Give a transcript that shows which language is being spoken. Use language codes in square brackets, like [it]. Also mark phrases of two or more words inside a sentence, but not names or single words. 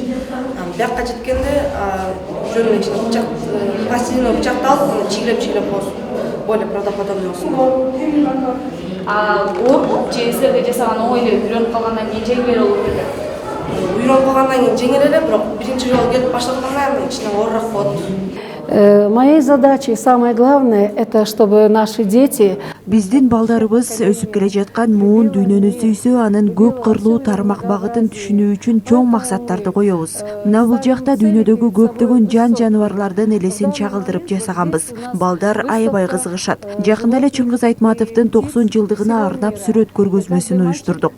[ky] Бияка жеткенде жөн эле бычак, пластилиновый бычакты алып, чигилеп коебуз. [ru] Более правдоподобный болсун. [ky] Оор же силерге жасаган оңой эле үйрөнүп калгандан кийин жеңил болуп кетет. Үйрөнүп калгандан кийин жеңил эле, бирок биринчи жолу келип баштатканда кичине оорураак болот. [ru] Моей задачей самое главное это чтобы наши дети [ky] биздин балдарыбыз өсүп келе жаткан муун дүйнөнү сүйсө, анын көп кырлуу тармак багытын түшүнүү үчүн чоң максаттарды коебуз. Мына бул жакта дүйнөдөгү көптөгөн жаныбарлардын элесин чагылдырып жасаганбыз. Балдар аябай кызыгышат. Жакында эле Чыңгыз Айтматовдун 90 жылдыгына арнап сүрөт көргөзмөсүн уюштурдук.